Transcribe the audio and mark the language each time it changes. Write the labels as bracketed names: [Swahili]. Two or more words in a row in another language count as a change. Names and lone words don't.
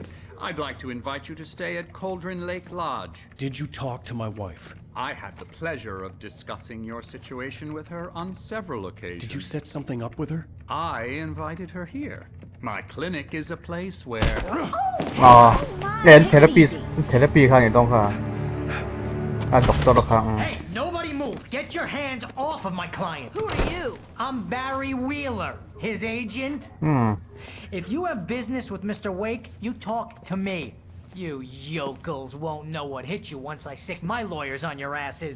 [English] I'd like to invite you to stay at Cauldron Lake Lodge. Did you talk to my wife? I had the pleasure of discussing your situation with her on several occasions. Did you set something up with her? I invited her here. My clinic is a place where... therapy khang itong ka. Doctor khang. Hey, nobody move. Get your hands off of my client. Who are you? I'm Barry Wheeler, his agent. If you have business with Mr. Wake, you talk to me. You yokels won't know what hit you once I sick my lawyers on your asses.